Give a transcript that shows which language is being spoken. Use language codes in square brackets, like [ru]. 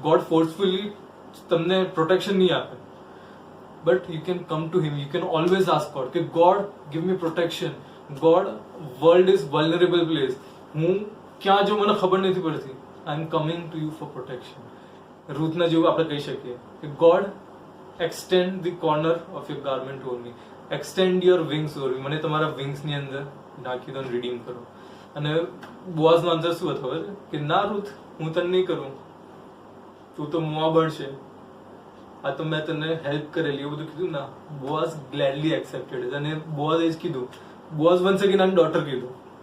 [gu] God forcefully તમને protection નહીં આપે, [en] But you can come to him. You can always ask God કે God give me protection. God, world is vulnerable place. [gu] હું ક્યાં જો મને ખબર નથી પડતી, [en] I am coming to you for protection. [gu] રૂથના જેવું આપણે કહી શકીએ કે God [en] extend the corner of your garment over me, [gu] extend your wings over me. મને તમારા વિંગ્સની અંદર નાખી દો, રિડીમ કરો. અને બોઆઝનો આન્સર શું હતો ખબર કે ના રૂથ, હું તને નહીં કરું, તું તો મોઆબડ છે, આ તો મેં તને હેલ્પ કરેલી, એવું બધું કીધું ના. બોઆઝ [en] Gladly accepted. [gu] અને બોઆઝ એ જ કીધું. બોઆઝ વન્સ અગેન આને ડોટર કીધું.